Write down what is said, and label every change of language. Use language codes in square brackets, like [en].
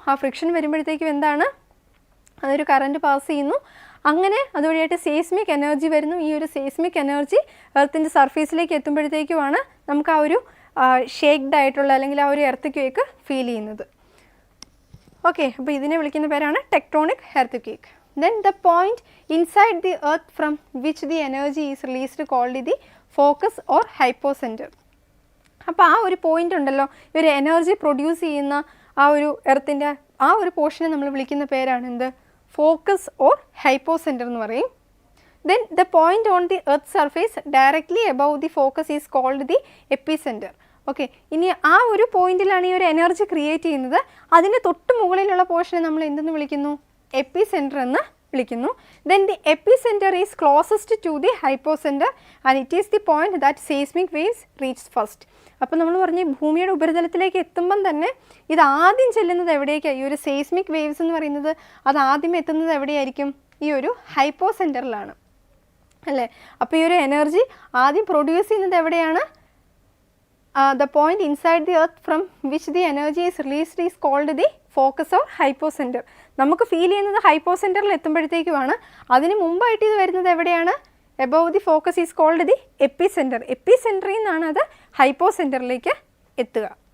[ml] ആ ഫ്രിക്ഷൻ വരുമ്പോഴത്തേക്കും എന്താണ്, അതൊരു കറണ്ട് പാസ് ചെയ്യുന്നു. അങ്ങനെ അതുവഴിയായിട്ട് സീസ്മിക് എനർജി വരുന്നു. ഈ ഒരു സീസ്മിക് എനർജി എർത്തിൻ്റെ സർഫേസിലേക്ക് എത്തുമ്പോഴത്തേക്കുമാണ് നമുക്ക് ആ ഒരു ഷേക്ക്ഡ് ആയിട്ടുള്ള അല്ലെങ്കിൽ ആ ഒരു എർത്ത് ക്വേക്ക് ഫീൽ ചെയ്യുന്നത്. ഓക്കെ, അപ്പോൾ ഇതിനെ വിളിക്കുന്ന പേരാണ് tectonic earth quake. [en] Then the point inside the earth from which the energy is released called the focus or hypocenter. [ml] അപ്പോൾ ആ ഒരു പോയിന്റ് ഉണ്ടല്ലോ, ഈ ഒരു എനർജി പ്രൊഡ്യൂസ് ചെയ്യുന്ന ആ ഒരു എർത്തിൻ്റെ ആ ഒരു പോർഷനെ നമ്മൾ വിളിക്കുന്ന പേരാണ് എന്ത്, ഫോക്കസ് ഓർ ഹൈപ്പോസെൻറ്റർ എന്ന് പറയും. [en] Then the point on the earth surface directly above the focus is called the epicenter. [ml] Okay, ഇനി ആ ഒരു പോയിന്റിലാണ് ഈ ഒരു എനർജി ക്രിയേറ്റ് ചെയ്യുന്നത്. അതിന് തൊട്ട് മുകളിലുള്ള പോർഷനെ നമ്മൾ എന്തെന്ന് വിളിക്കുന്നു, എപ്പിസെൻറ്റർ എന്ന് വിളിക്കുന്നു. [en] Then the epicentre is closest to the hypocentre and it is the point that seismic waves reach first. [ml] അപ്പോൾ നമ്മൾ പറഞ്ഞ് ഭൂമിയുടെ ഉപരിതലത്തിലേക്ക് എത്തുമ്പം തന്നെ ഇത് ആദ്യം ചെല്ലുന്നത് എവിടേക്കാണ്? ഈ ഒരു സെയ്സ്മിക് വേവ്സ് എന്ന് പറയുന്നത് അത് ആദ്യം എത്തുന്നത് എവിടെയായിരിക്കും? ഈ ഒരു ഹൈപ്പോ സെൻറ്ററിലാണ് അല്ലേ? അപ്പോൾ ഈ ഒരു എനർജി ആദ്യം പ്രൊഡ്യൂസ് ചെയ്യുന്നത് എവിടെയാണ്? [en] the point inside the earth from which the energy is released is called the focus or hypocenter. [ml] നമുക്ക് ഫീൽ ചെയ്യുന്നത് ഹൈപ്പോസെൻറ്ററിൽ എത്തുമ്പോഴത്തേക്കുമാണ്. അതിന് മുമ്പായിട്ട് ഇത് വരുന്നത് എവിടെയാണ്? [en] Above the focus is called the epicentre. [ml] എപ്പിസെൻറ്ററിൽ നിന്നാണ് അത് ഹൈപ്പോസെൻറ്ററിലേക്ക് എത്തുക.